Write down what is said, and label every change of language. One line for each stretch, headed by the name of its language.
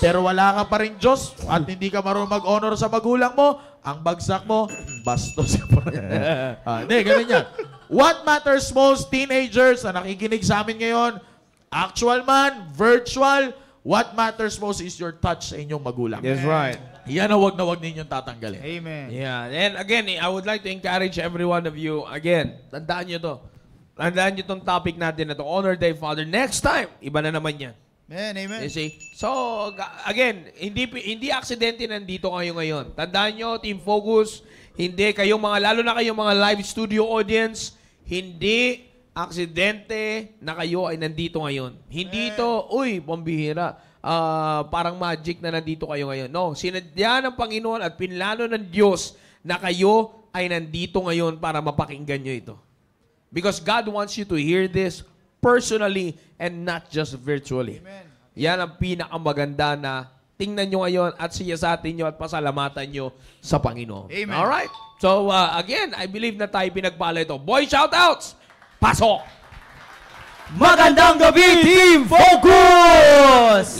Filipino: Pero wala ka pa rin Diyos at hindi ka marunong mag-honor sa magulang mo, ang bagsak mo, bastos. Hindi, ganun yan.
English: What matters most,
Filipino: teenagers na nakikinig sa amin ngayon, actual man, virtual,
English: what matters most is your touch
Filipino: sa inyong magulang.
English: That's right.
Filipino: Yan ang wag na wag ninyong tatanggalin.
English: Amen. Yeah, and again, I would like to encourage every one of you, again,
Filipino: tandaan nyo to. Tandaan nyo tong topic natin na to, Honor Thy Father. Next time, iba na naman yan.
English: Amen. You see? So, again,
Filipino: hindi aksidente nandito kayo ngayon. Tandaan nyo, Team Focus, hindi kayong mga, lalo na kayong mga live studio audience, hindi aksidente na kayo ay nandito ngayon. Hindi ito, uy, pambihira. Parang magic na nandito kayo ngayon. No, sinadya ng Panginoon at pinlano ng Diyos na kayo ay nandito ngayon para mapakinggan nyo ito.
English: Because God wants you to hear this personally and not just virtually. Amen.
Filipino: Yan ang pinakamaganda na tingnan nyo ngayon at siyasatin nyo at pasalamatan nyo sa Panginoon.
English: Amen. Alright? So, again, I believe
Filipino: na tayo pinagpala ito. Boy, shoutouts! Pasok! Magandang gabi, Team Focus!